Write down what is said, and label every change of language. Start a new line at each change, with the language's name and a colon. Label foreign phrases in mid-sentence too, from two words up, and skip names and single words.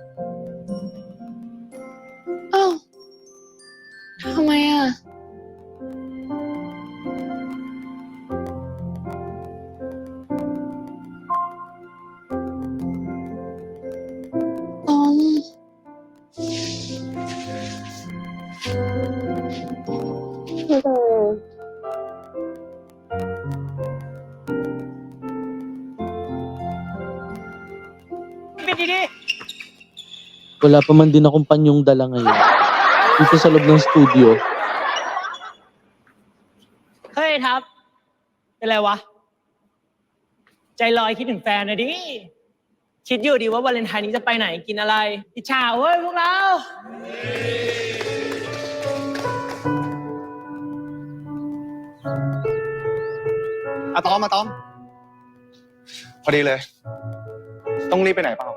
Thai: อ้าวทำไมอะ ตอม
Filipino: Wala pa man din akong panyong dala ngayon dito sa loob ng studio.
Thai: เฮ้ยทับเป็นไรวะ ใจลอยคิดถึงแฟนนะดิ คิดอยู่ดีว่าวาเลนไทน์นี้จะไปไหนกินอะไร อิจฉาเว้ยพวกเรา อะตอม พอดีเลย ต้องรีบไปไหนเปล่า